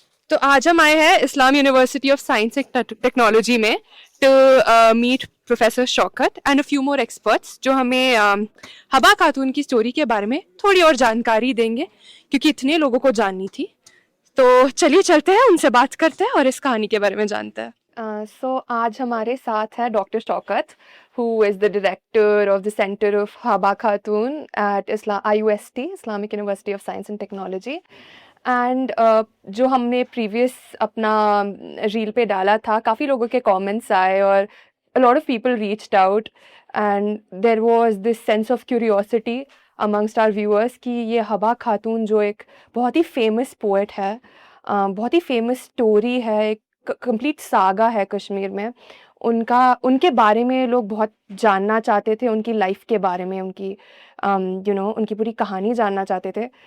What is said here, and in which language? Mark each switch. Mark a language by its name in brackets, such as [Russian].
[Urdu] تو آج ہم آئے ہیں اسلام university of science and technology میں [English] to meet professor Shaukat and a few more experts [Urdu] جو ہمیں حبا خاتون کی اسٹوری کے بارے میں تھوڑی اور جانکاری دیں گے کیونکہ اتنے لوگوں کو جاننی تھی. تو چلیے چلتے ہیں ان سے بات کرتے ہیں اور اس کہانی کے بارے میں جانتے ہیں. سو آج ہمارے ساتھ ہے doctor Shaukat [English] who is the director of the Center of Haba Khatoon at IUST, Islamic University of Science and Technology. [Urdu] And جو ہم نے پریویس اپنا ریل پہ ڈالا تھا کافی لوگوں کے کامنٹس آئے اور [English] a lot of people reached out and there was this sense of curiosity amongst our viewers [Urdu] کہ یہ حبا خاتون جو ایک بہت ہی فیمس پوئٹ ہے, بہت ہی فیمس اسٹوری ہے, ایک کمپلیٹ ساگا ہے کشمیر میں, ان کے بارے میں لوگ بہت جاننا چاہتے تھے, ان کی لائف کے بارے میں, ان کی ان کی پوری کہانی جاننا چاہتے تھے.